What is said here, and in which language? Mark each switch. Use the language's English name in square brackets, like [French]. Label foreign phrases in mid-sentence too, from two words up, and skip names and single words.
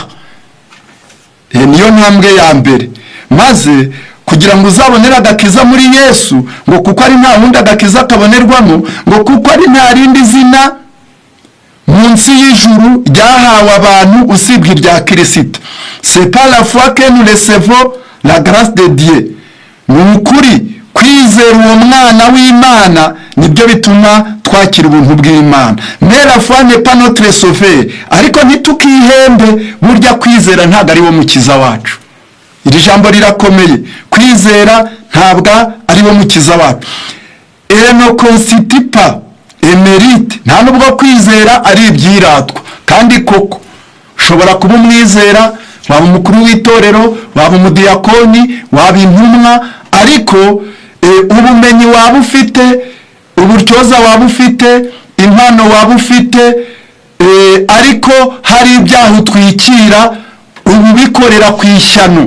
[Kinyarwanda] Niyo ntambwe ya mbere, maze kugira ngo uzabonere agakiza muri Yesu, ngo kuko ari nta wundi agakiza kabonerwamo, ngo kuko ari nta rindi zina munsi y'ijuru ryahawe abantu usibye irya Kristo. [French] C'est par la foi que nous recevons la grâce de Dieu. [Kinyarwanda] Ni ukuri kwizera uwo mwana w'Imana nibyo bituma twakira ubuntu bw'Imana. [French] Mais la foi n'est pas notre sauveur. [Kinyarwanda] Ariko ntitukihembe, burya kwizera ntabwo ari wo mukiza wacu. Iri jambo rirakomeye, kwizera ntabwo ari wo mukiza wacu. [French] Et ne constitue pas un mérite, [Kinyarwanda] nta nubwo kwizera ari ibyiratwa. Kandi koko ushobora kuba umwizera, waba umukuru w'itorero, waba umudiyakoni, waba intumwa, ariko ubumenyi waba ufite, uburyoza waba ufite, impano waba ufite, ariko hari ibyaha utwikira ubikorera ku ishyano.